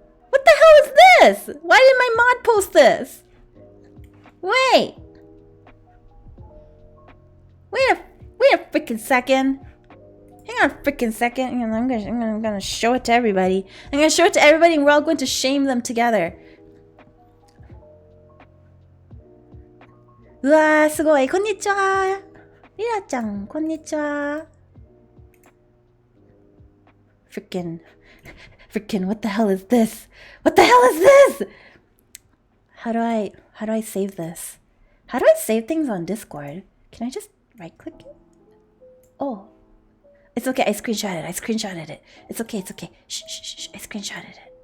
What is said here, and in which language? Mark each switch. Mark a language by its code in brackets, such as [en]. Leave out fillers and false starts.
[en] What the hell is this? Why did my mod post this? Wait a freaking second. Hang on a freaking second. I'm gonna show it to everybody. I'm gonna show it to everybody and we're all going to shame them together. [ja] うわー、すごい。こんにちは。リラちゃん、こんにちは。 [en] Freaking, what the hell is this? What the hell is this? How do I save this? How do I save things on Discord? Can I just right click it? Oh. It's okay, I screenshotted it. It's okay. Shh, I screenshotted it.